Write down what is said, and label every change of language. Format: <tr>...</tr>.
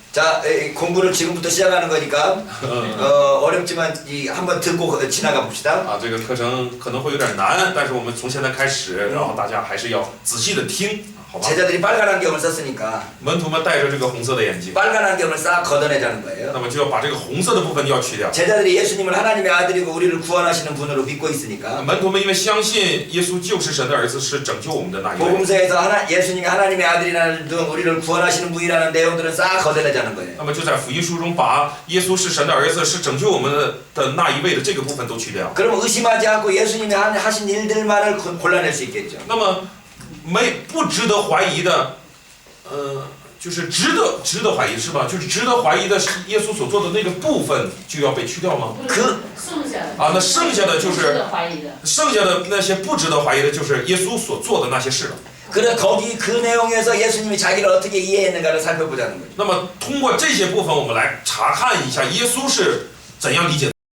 <ko>자, 공부를 지금부터 시작하는 거니까 어렵지만 한번 듣고 지나가 봅시다.</ko> <zh>这个课程可能会有点难，但是我们从现在开始，然后大家还是要仔细的听，好吧？</zh> <ko>제자들이 빨간 안경을 썼으니까</ko> <zh>门徒们戴着这个红色的眼镜，</zh> <ko>빨간 안경을 싹 걷어내자는 거예요.</ko> <zh>那么就要把这个红色的部分要去掉。</zh> <ko>제자들이 예수님을 하나님의 아들이고 우리를 구원하시는 분으로 믿고 있으니까</ko> <zh>门徒们因为相信耶稣就是神的儿子，是拯救我们的那一位，</zh> <ko>복음서에서 예수님이 하나님의 아들이라는 등 우리를 구원하시는 분이라는 내용들은 싹 걷어내자는 거예요.</ko> <zh>那么就在福音书中把耶稣是神的儿子，是拯救我们的那一位的这个部分都去掉。</zh> <ko>그럼 의심하지 않고 예수님이 하신 일들만을 골라낼 수 있겠죠.</ko> <zh>那么不值得怀疑的，就是值得怀疑是吧？就是值得怀疑的是耶稣所做的那个部分就要被去掉吗？剩下的那剩下的就是值得怀疑的，剩下的那些不值得怀疑的，就是耶稣所做的那些事了。</zh> <ko>그래 거기 그 내용에서 예수님이 자기를 어떻게 이해했는가를 살펴보자는 거예요.</ko> <zh>那么通过这些部分，我们来查看一下耶稣是怎样理解</zh>